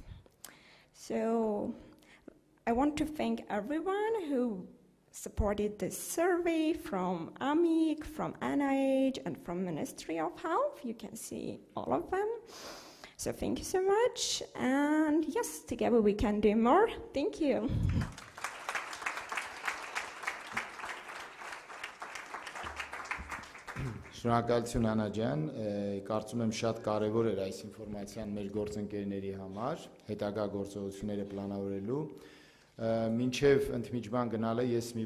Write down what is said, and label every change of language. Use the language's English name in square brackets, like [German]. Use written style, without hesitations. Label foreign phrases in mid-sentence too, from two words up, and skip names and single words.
[English] So I want to thank everyone who supported this survey, from AMIC, from NIH, and from Ministry of Health. You can see all of them. So thank you so much, and yes, together we can do more. Thank you. [Armenian] Շնորհակալություն Անա ջան, կարծում եմ շատ կարևոր էր այս ինֆորմացիան մեր գործընկերների համար, հետագա գործողությունները պլանավորելու։ Մինչև ընդմիջման գնալը ես մի